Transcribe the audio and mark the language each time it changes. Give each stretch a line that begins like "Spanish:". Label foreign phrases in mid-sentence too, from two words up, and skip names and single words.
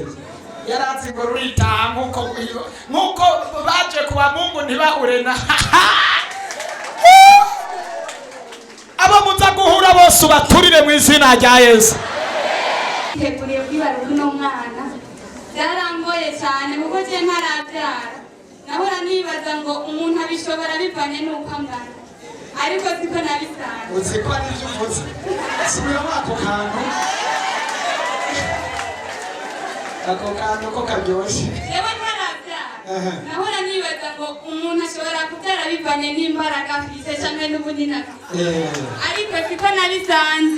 Kinyarwanda: Yarazi ngo ruritaha nkuko baje kuwa Mungu ntibahure na abo muza guhura bose ubaturire mu izina rya Yesu. Teguriye kwibaruka uno mwana byarangoye cyane kuko je ntarabyara nahora nibaza ngo umuntu abishobora bivanye n'uko angana ariko siko nabisanze. Uzi ko ari byo uvuze subiramo ako kantu ko karyoshe. Yewe ntarabyara nahora nibaza ngo umuntu ashobora kubyara bivanye n'imbaraga afite cyangwa n'ubunini afite ariko siko nabisanze.